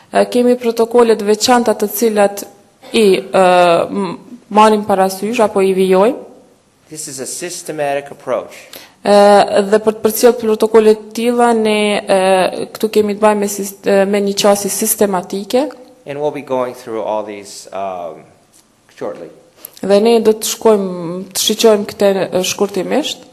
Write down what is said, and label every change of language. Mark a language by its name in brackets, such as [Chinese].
[Albanian] Kemi protokolet veçanta të cilat i marrim parasysh apo i vijojmë. [English] This is a systematic approach. [Albanian] Dhe për të përcjellë protokolet të tilla ne këtu kemi të bëjmë me një qasje sistematike. [English] And we'll be going through all these shortly. [Albanian] Dhe ne do të shiqojmë këtë shkurtimisht.